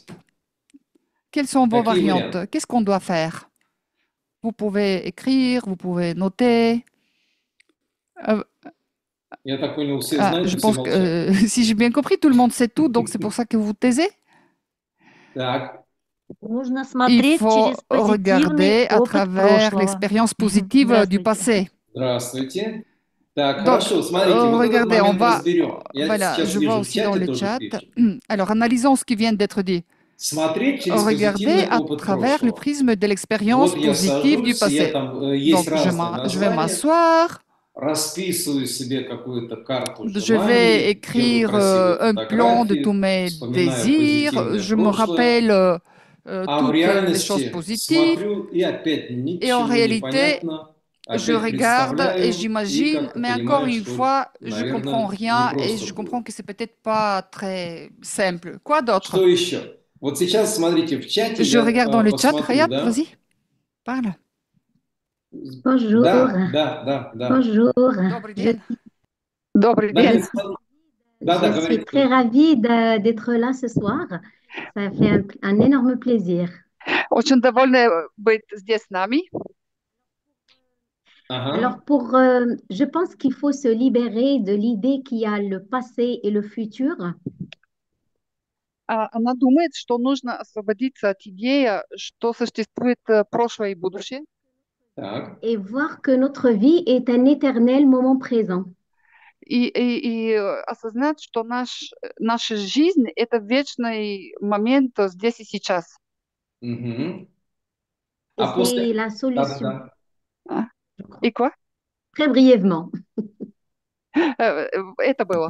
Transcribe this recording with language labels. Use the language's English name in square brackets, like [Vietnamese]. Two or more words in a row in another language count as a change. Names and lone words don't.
[French] dissipe? Quelles sont vos [Russian] Какие [French] variantes? [Russian] варианты? [French] Qu'est-ce qu'on doit faire? Vous pouvez écrire, vous pouvez noter. Euh, [Russian] Я так понял, все знают [French] je [Russian] и все [French] pense que, [Russian] молчат. [French] si j'ai bien compris, tout le monde sait tout, donc c'est pour ça que vous vous taisez. [Russian] Так, Нужно [French] Il [Russian] смотреть [French] faut [Russian] через позитивный [French] regarder à [Russian] опыт [French] travers [Russian] прошлого. [French] l'expérience positive du [Russian] Здравствуйте. [French] passé. [Russian] здравствуйте. Так, [French] Donc, [Russian] хорошо, смотрите, вот этот [French] regardez, on [Russian] момент [French] va, [Russian] разберем. Я [French] voilà, [Russian] сейчас [French] je vois [Russian] вижу в [French] aussi dans [Russian] чате [French] le [Russian] тоже [French] chat. [Russian] пишут. [French] Alors, analysons ce qui vient d'être dit. [Russian] Смотреть через [French] Regardez [Russian] позитивный [French] à [Russian] опыт [French] travers le [Russian] прошлого. [French] prisme de l'expérience [Russian] Вот я [French] positive du [Russian] сажусь, я [French] passé. [Russian] там [French] Donc, [Russian] есть разные [French] je vais [Russian] названия, [French] m'asseoir, [Russian] расписываю себе какую-то карту [French] je vais [Russian] желаний, делаю [French] écrire [Russian] красивые [French] un plan de tous [Russian] фотографии, [French] mes [Russian] вспоминаю [French] désirs, [Russian] позитивное [French] je me [Russian] прошлое, [French] rappelle [Russian] а в [French] toutes les choses [Russian] реальности [French] positives, [Russian] смотрю и опять [French] et en [Russian] ничего не [French] réalité, [Russian] понятно, [French] je [Russian] опять [French] regarde et [Russian] представляю и [French] j'imagine, [Russian] как-то [French] mais encore [Russian] понимаю, [French] une [Russian] что, [French] fois, je comprends [Russian] наверное, [French] rien et [Russian] непросто [French] je [Russian] было. [French] comprends que c'est peut-être pas très simple. Quoi d'autre? [Russian] Что еще? Вот сейчас, смотрите, в чате [French] Je [Russian] я [French] regarde dans le chat. [Russian] посмотрю, Hayat, да? [French] vas-y, parle. Bonjour. [Russian] Да. [French] Bonjour. [Russian] Добрый [French] Je, [Russian] день. Добрый Да, день. нет, Да, [French] je suis [Russian] говорите. [French] très ravie d'être là ce soir. Ça fait un énorme plaisir. [Russian] Очень довольна быть здесь с нами. Ага. [French] Alors, je pense qu'il faut se libérer de l'idée qu'il y a le passé et le futur [Russian] Она думает, что нужно освободиться от идеи, что существует прошлое и будущее, Так. [French] et voir que notre vie est un éternel moment présent. [Russian] и осознать, что наша жизнь — это вечный момент здесь и сейчас. Мгм. [French] Et [Russian] А после... [French] c'est la solution. [Russian] Да. И quoi? [French] Très brièvement. [Russian] Это было.